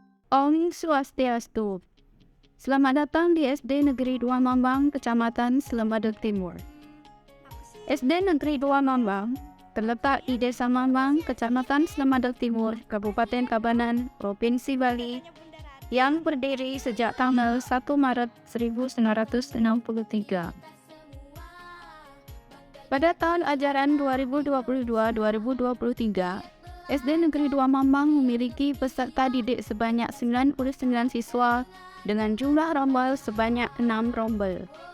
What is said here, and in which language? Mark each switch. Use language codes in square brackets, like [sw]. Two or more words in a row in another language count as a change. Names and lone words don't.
[id] Om Swastiastu. Selamat datang di SD Negeri 2 Mambang, Kecamatan Selemadu Timur. SD Negeri 2 Mambang terletak di Desa Mambang, Kecamatan Selemadu Timur, Kabupaten Tabanan, Provinsi Bali, yang berdiri sejak tanggal 1 Maret 1963. Pada tahun ajaran 2022-2023, SD Negeri 2 Mambang memiliki peserta didik sebanyak 99 siswa dengan jumlah rombel sebanyak 6 rombel.